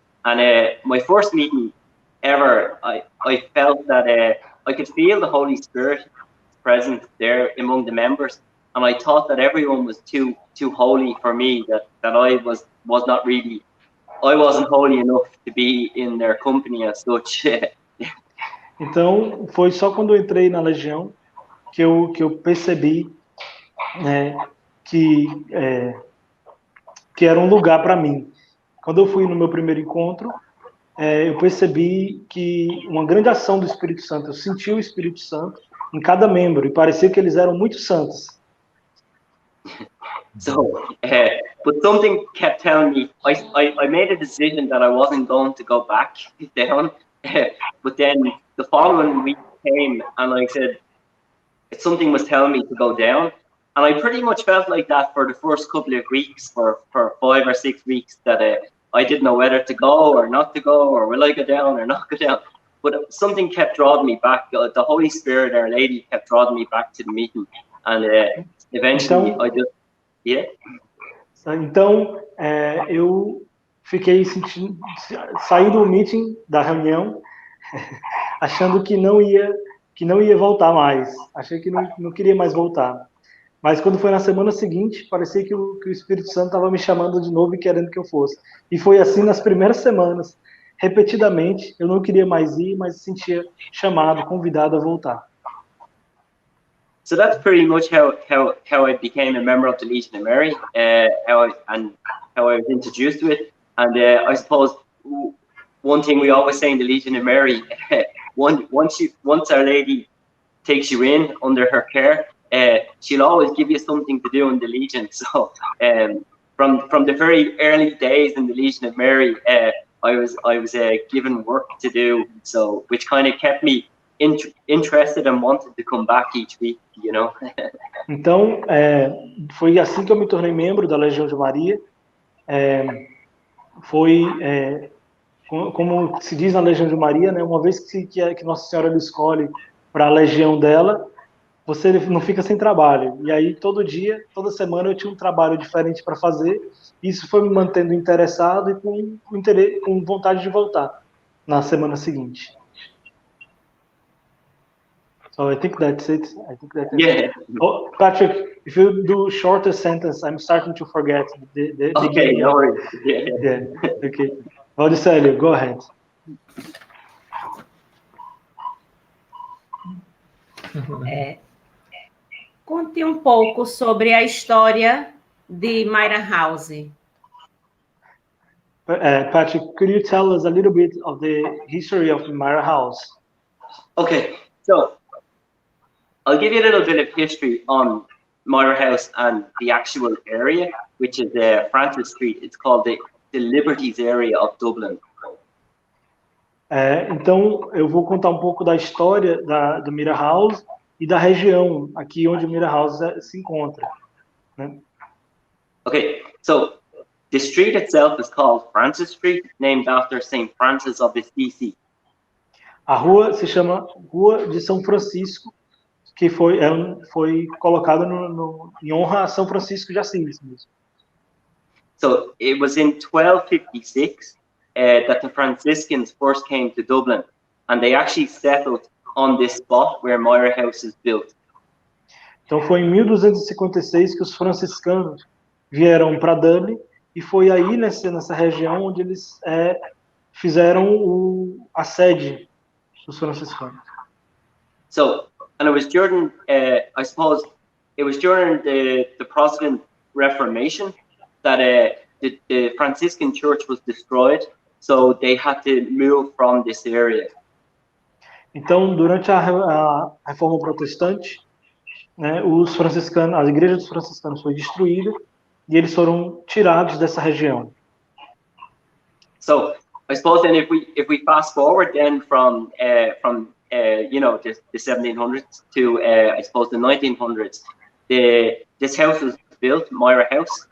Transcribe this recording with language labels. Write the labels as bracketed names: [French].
[English] And my first meeting ever, I felt that I could feel the Holy Spirit present there among the members, and I thought that everyone was too holy for me, that I was not really, I wasn't holy enough to be in their company as such. [Portuguese] Então, foi só quando eu entrei na Legião que eu percebi que era um lugar para mim. Quando eu fui no meu primeiro encontro, eu percebi que uma grande ação do Espírito Santo, eu senti o Espírito Santo em cada membro, e parecia que eles eram muito santos. [English] So, but something kept telling me, I made a decision that I wasn't going to go back down, but then the following week came and I said, something was telling me to go down, and I pretty much felt like that for the first couple of weeks, for 5 or 6 weeks, that I didn't know whether to go or not to go, or will I go down or not go down. But something kept drawing me back. The Holy Spirit, Our Lady, kept drawing me back to the meeting, and eventually [Portuguese] então, [English] I just, yeah. [Portuguese] Então, eu fiquei sentindo, saí do meeting, da reunião, achando que não ia voltar mais. Achei que não queria mais voltar. Mas quando foi na semana seguinte, parecia que o Espírito Santo estava me chamando de novo e querendo que eu fosse. E foi assim nas primeiras semanas, repetidamente. Eu não queria mais ir, mas sentia chamado, convidado a voltar. [English] So that's pretty much how I became a member of the Legion of Maria, how I was introduced to it. And I suppose one thing we always say in the Legion of Maria, once Our Lady takes you in under her care, she'll always give you something to do in the Legion. So from the very early days in the Legion of Maria, I was given work to do, so which kind of kept me interested and wanted to come back each week, you know. [Portuguese] Então, foi assim que eu me tornei membro da Legião de Maria. Foi, como se diz na Legião de Maria, né, uma vez que Nossa Senhora lhe escolhe para a legião dela, você não fica sem trabalho. E aí, todo dia, toda semana, eu tinha um trabalho diferente para fazer. Isso foi me mantendo interessado e com vontade de voltar na semana seguinte. [English] So I think that's it. Yeah. Oh, Patrick, if you do shorter sentence, I'm starting to forget the Okay, no worries. Yeah. Okay. Valdicélio, go ahead. [Portuguese] Conte um pouco sobre a história de Myra House. [English] Patrick, could you tell us a little bit of the history of Myra House? Okay, so I'll give you a little bit of history on Myra House and the actual area, which is Francis Street. It's called the Liberties area of Dublin. [Portuguese] Então, eu vou contar um pouco da história do Myra House e da região aqui onde Myra House se encontra. Né? [English] Okay, so the street itself is called Francis Street, named after St. Francis of Assisi. [Portuguese] A rua se chama Rua de São Francisco, que foi colocado em honra a São Francisco de Assis mesmo. [English] So it was in 1256 that the Franciscans first came to Dublin, and they actually settled on this spot where Myra House is built. [Portuguese] Então foi em 1256 que os franciscanos vieram para Dublin, e foi aí nessa região onde eles fizeram a sede dos franciscanos. [English] So, and it was during, I suppose, it was during the Protestant Reformation that the Franciscan Church was destroyed. so they had to move from this area. [Portuguese] Então, durante a Reforma Protestante, né, os franciscanos, a igreja dos franciscanos foi destruída e eles foram tirados dessa região. [English] So I suppose then if we fast forward then from you know, the 1700s to I suppose the 1900s, this house was built, Myra House.